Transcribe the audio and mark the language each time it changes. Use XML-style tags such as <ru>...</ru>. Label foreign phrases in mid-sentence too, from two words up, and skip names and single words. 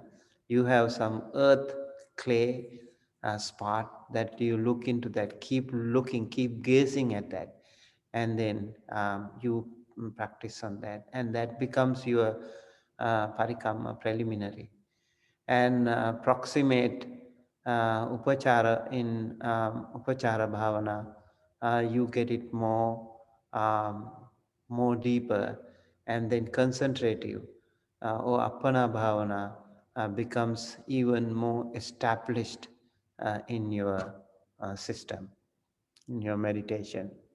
<en>You have some earth, clay spot that you look into that, keep looking, keep gazing at that, and then you practice on that, and that becomes your parikamma preliminary. And proximate upachara in</en> <pi>upachara bhavana,</pi> <en>you get it um, more deeper, and then concentrative or</en> <pi>appana bhavana</pi> <en>becomes even more established in your system, in your meditation.</en>